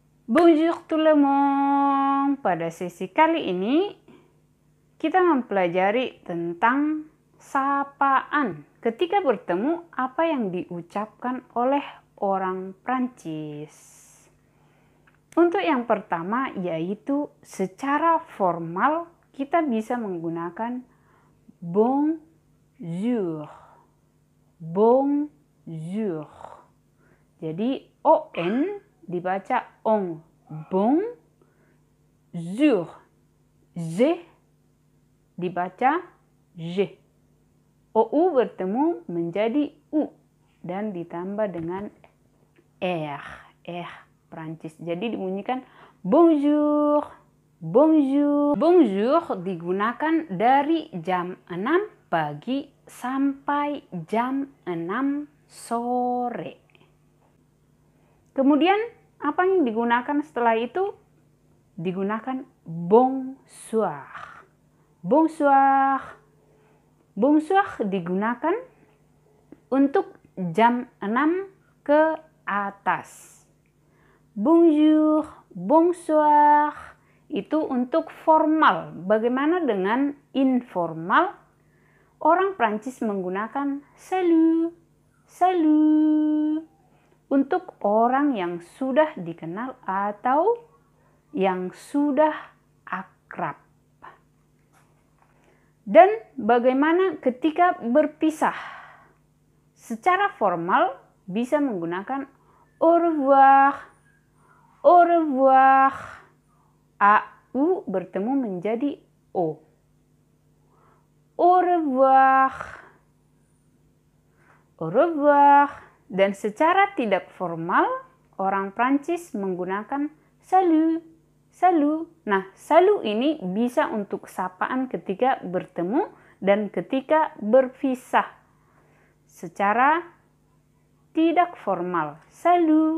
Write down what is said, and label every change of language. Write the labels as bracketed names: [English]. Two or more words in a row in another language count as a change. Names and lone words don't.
[French] Bonjour tout le monde. [Indonesian] Pada sesi kali ini kita mempelajari tentang sapaan. Ketika bertemu, apa yang diucapkan oleh orang Prancis. Untuk yang pertama yaitu secara formal kita bisa menggunakan bonjour. [French] Bonjour. [Indonesian] Jadi on dibaca on, bon, jour, je dibaca je. OU bertemu menjadi U dan ditambah dengan R Prancis. Jadi dibunyikan bonjour, bonjour. Bonjour digunakan dari jam 6 pagi sampai jam 6 sore. Kemudian apa yang digunakan setelah itu? Digunakan bonsoir. [French] Bonsoir. [Indonesian] Bonsoir digunakan untuk jam 6 ke atas. Bonjour, bonsoir itu untuk formal. Bagaimana dengan informal? Orang Prancis menggunakan salut, salut. Untuk orang yang sudah dikenal atau yang sudah akrab. Dan bagaimana ketika berpisah? Secara formal bisa menggunakan [French] au revoir. Au revoir. [Indonesian] AU bertemu menjadi O. [French] Au revoir. Au revoir. [Indonesian] Dan secara tidak formal, orang Prancis menggunakan salut, salut. Nah, salut ini bisa untuk sapaan ketika bertemu dan ketika berpisah. Secara tidak formal, salut.